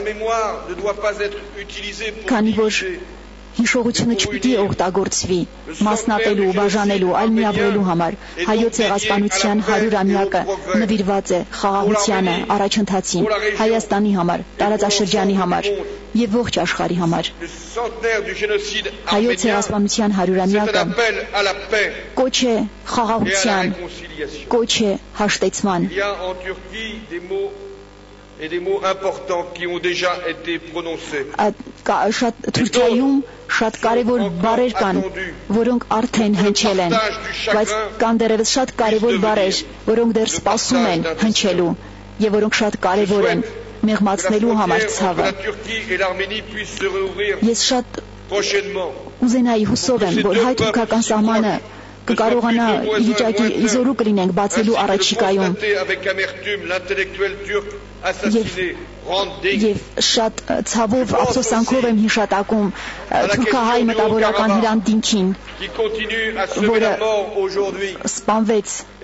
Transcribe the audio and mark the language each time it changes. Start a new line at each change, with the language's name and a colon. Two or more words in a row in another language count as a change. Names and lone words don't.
Armenian: քանի որ հիշողությունը չպիտի օգտագործվի մասնատելու, բաժանելու, այլ միավորելու համար։ Հայոց ցեղասպանության 100-ամյակը նվիրված է խաղաղությանը, առաջընթացին, Հայաստանի համար, տարածաշրջանի համար եւ ողջ աշխարհի համար։ Հայոց ցեղասպանության 100-ամյակը կոչ է խաղաղության, կոչ է հաշտեցման։
French: Et des mots importants qui ont déjà été prononcés.
Armenian: Թուրքիայում շատ կարևոր բառեր կան, որոնք արդեն հնչել են, բայց կան դեռևս շատ կարևոր բառեր, որոնք դեռ սպասում են հնչելու եւ որոնք շատ կարևոր են մեղմացնելու համար ցավը։ Ես շատ ուզենայի հուսով եմ, որ հայ-թուրքական սահմանը կկարողանա վիճակի իզորու կլինենք բացելու առաջիկայում եւ շատ ցավով ափսոսանքով եմ հիշատակում թուրքահայ մտավորական Հրանտ Դինքին, որը սպանվեց,